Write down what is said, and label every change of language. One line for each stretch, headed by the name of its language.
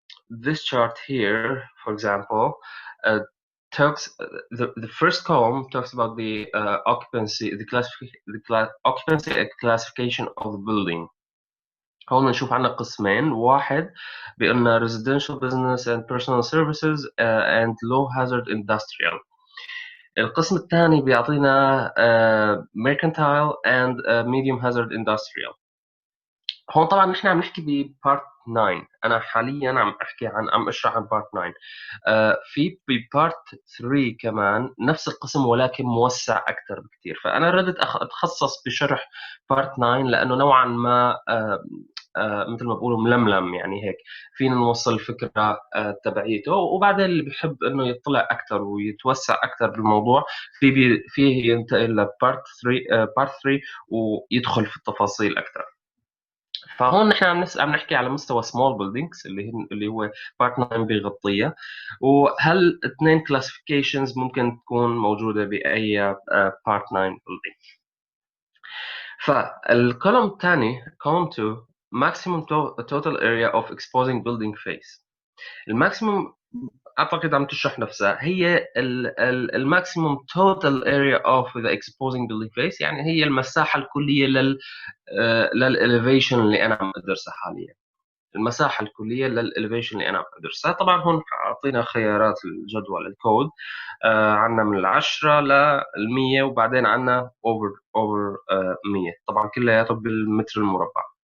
English: this chart here, for example, talks the first column talks about the occupancy, occupancy classification of the building.
Arabic: هون بنشوف عندنا قسمين، واحد بيقولنا
English: residential business and personal services and low hazard industrial.
Arabic: القسم الثاني بيعطينا
English: mercantile and medium hazard industrial.
Arabic: هون طبعا نحن عم نحكي ببارت 9، انا حاليا عم اشرح عن بارت 9. في ببارت 3 كمان نفس القسم ولكن موسع اكثر بكثير، فانا ردت اتخصص بشرح بارت 9 لانه نوعا ما مثل ما بقولوا ململم، يعني هيك فينا نوصل الفكره تبعيته، وبعدين اللي بحب انه يطلع اكثر ويتوسع اكثر بالموضوع فيه ينتقل لبارت 3 ويدخل في التفاصيل اكثر. فهون نحن عم نحكي على مستوى سمول بيلدينجز اللي هو بارت 9 بيغطيها، وهل اثنين كلاسيفيكيشنز ممكن تكون موجوده باي بارت 9 بيلدينج. فالكولوم الثاني
English: column 2 maximum total area of exposing building face.
Arabic: الماكسيموم اعتقد عم تشرح نفسها، هي الماكسيموم
English: total area of the exposing building face،
Arabic: يعني هي المساحه الكليه للاليفيشن اللي انا عم ادرسها حاليا. المساحه الكليه للاليفيشن اللي انا عم ادرسها. طبعا هون اعطينا خيارات الجدول الكود، عندنا من 10 ل 100 وبعدين عندنا اوفر 100، طبعا كلياته بالمتر المربع.